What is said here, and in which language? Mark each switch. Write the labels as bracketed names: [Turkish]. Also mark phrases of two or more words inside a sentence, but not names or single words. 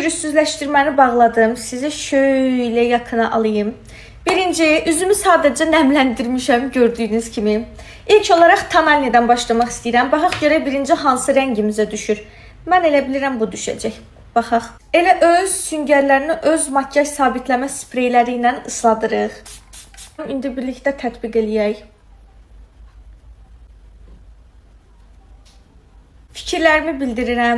[Turkish] pürüzsüzleştirməni bağladım. Sizi şöyle yakına alayım. [Azerbaijani] Birinci, üzümü sadece nemlendirmişəm gördüğünüz kimi. [Turkish] İlk olarak Tanalni'den başlamak istəyirəm. [Azerbaijani] Baxaq görə birinci hansı rəngimizə düşür. Mən elə bilirəm bu düşəcək. Baxaq. Elə öz süngərlərini öz makyaj sabitləmə spreyləri ilə ısladırıq. İndi birlikdə tətbiq eləyək. Fikirlərimi bildirirəm.